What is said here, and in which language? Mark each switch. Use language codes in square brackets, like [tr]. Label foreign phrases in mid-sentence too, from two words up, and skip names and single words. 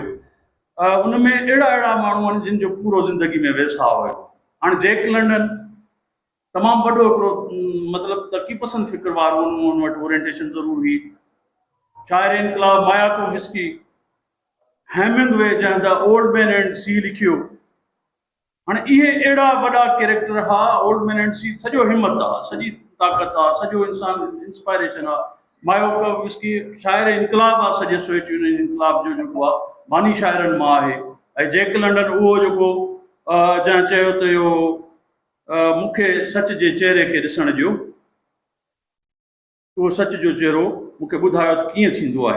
[sd] उनमें अहिड़ा माण्हू आहिनि जिन जो पूरो ज़िंदगी में वेसाह हुयो। हाणे जैक लंडन तमामु वॾो हिकिड़ो मतिलबु तरक़ी पसंदि फ़िक्र वारो हुन वटि ओरिएंटेशन ज़रूरु हुई। शाइर इनकलाब मायाकोव्स्की, हेमिंगवे जंहिं द ओल्ड मैन एंड सी लिखियो। हाणे इहे अहिड़ा वॾा कैरेक्टर हुआ। ओल्ड मैन एंड सी सॼो हिमत आहे, सॼी ताक़त आहे, सॼो इंसान इंस्पायरेशन आहे। मायाकोव्स्की शाइर इनकलाब आहे, सॼे सोवियत यूनियन इनकलाब जो जेको आहे बानी शाइरनि मां आहे। ऐं जैक लंडन उहो जेको जंहिं चयो त इहो मूंखे सच जे चहिरे खे ॾिसण ॾियो, उहो सच जो चहिरो मूंखे ॿुधायो त कीअं थींदो आहे।